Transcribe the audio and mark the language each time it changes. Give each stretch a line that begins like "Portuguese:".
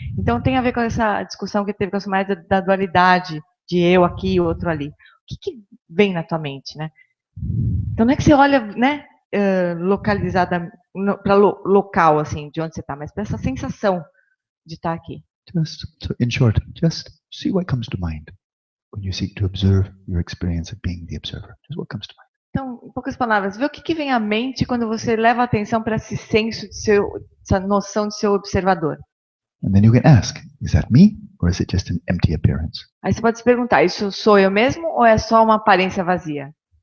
Portuguese: Então, tem a ver com essa discussão que teve com a Sumaria da dualidade, de eu aqui e outro ali. O que vem na tua mente? Né? Então, não é que você olha, né, localizada para local, assim, de onde você está, mas para essa sensação de estar aqui.
English: In short, just see what comes to mind when you seek to observe your experience of being the observer. Just what comes to mind.
Portuguese: Então, em poucas palavras, vê o que vem à mente quando você leva a atenção para esse senso essa noção de seu observador.
English: And then you can ask, is that me or is it just an empty appearance?
Portuguese: Aí você pode se perguntar, isso sou eu mesmo ou é só uma aparência vazia?